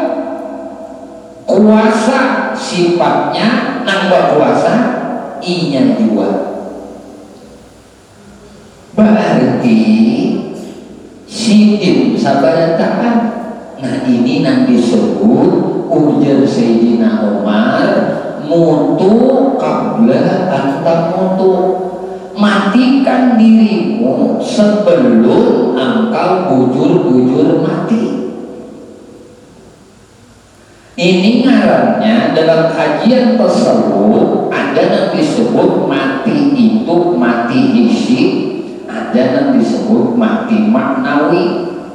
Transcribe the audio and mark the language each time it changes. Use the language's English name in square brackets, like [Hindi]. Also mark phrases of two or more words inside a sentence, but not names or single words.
[Banjar] Kuasa sifatnya nan berkuasa, inya dua. Berarti sidim sabarataan. Nah ini yang disebut ujar Sayyidina Umar, [Arabic] موتوا قبل أن تموتوا, [Banjar] matikan dirimu sebelum engkau bujur-bujur mati. Ini ngarannya dalam kajian tasawuf ada yang disebut mati itu mati hissi, ada yang disebut mati maknawi.